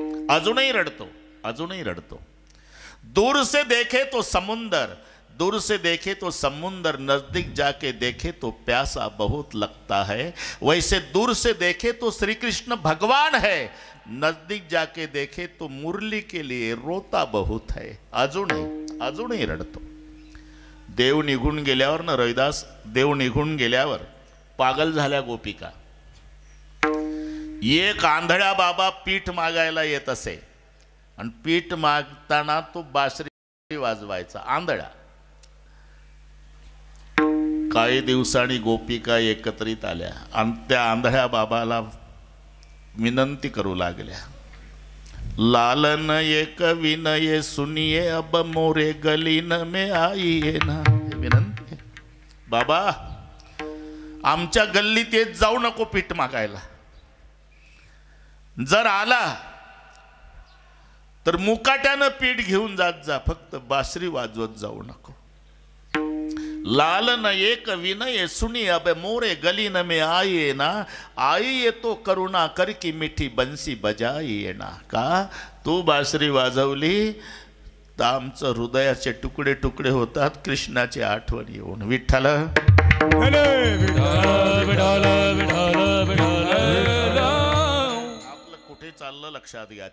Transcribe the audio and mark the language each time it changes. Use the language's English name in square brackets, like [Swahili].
[Marathi] अजूनही रडतो, अजूनही रडतो. [Hindi] दूर से देखे तो समुंदर, दूर से देखे तो समुंदर, नजदीक जाके देखे तो प्यासा बहुत लगता है. वैसे दूर से देखे तो श्री कृष्ण भगवान है, नजदीक जाके देखे तो मुरली के लिए रोता बहुत है. [Marathi] अजूनही रडतो. देव निघून गेल्यावर ना रविदास, देव निघून गेल्यावर पागल झाल्या गोपिका. एक आंधळा बाबा पीठ मागायला येत असे आणि पीठ मागताना तो बासरी वाजवायचा आंधळा. काही दिवसांनी गोपिका एकत्रित आल्या आणि त्या आंधळ्या बाबाला विनंती करू लागल्या. [Hindi] लालन एक विनय सुनिये अब मोरे गलीन में आईये ना. [Marathi] विनंती, बाबा आमच्या गल्लीत येत जाऊ नको पीठ मागायला. जर आला तर मुकाट्यानं पीठ घेऊन जात जा, फक्त बासरी वाजवत जाऊ नको. [Hindi] लालन एक विनय सुनी अब मोरे गली न में आइए ना, आइए तो करुणा कर की मिठी बंसी बजाइए ना. [Marathi] का तू बासरी वाजवली तर आमचं हृदयाचे तुकडे तुकडे होतात कृष्णाची आठवण येऊन. विठ्ठल आपलं कुठे चाललं लक्षात घ्या.